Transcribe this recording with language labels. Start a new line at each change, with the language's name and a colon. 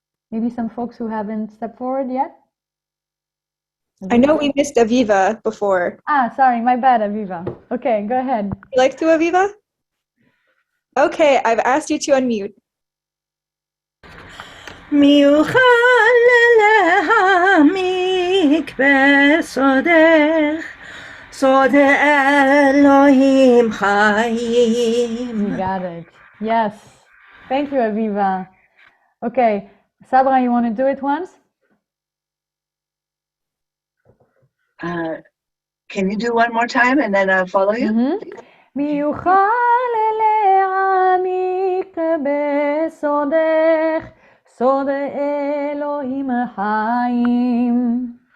English: Maybe some folks who haven't stepped forward yet? I know we missed Aviva before. Ah, sorry, my bad, Aviva. Okay, go ahead. You like to, Aviva? Okay, I've asked you to unmute.
Hebrew: מיוחד להעמיק בסודך, סוד אלוהים חיים.
English: You got it. Yes. Thank you, Aviva. Okay, Sabra, you want to do it once? Can you do one more time and then I'll follow you?
Hebrew: מיוחד להעמיק בסודך, סוד אלוהים חיים.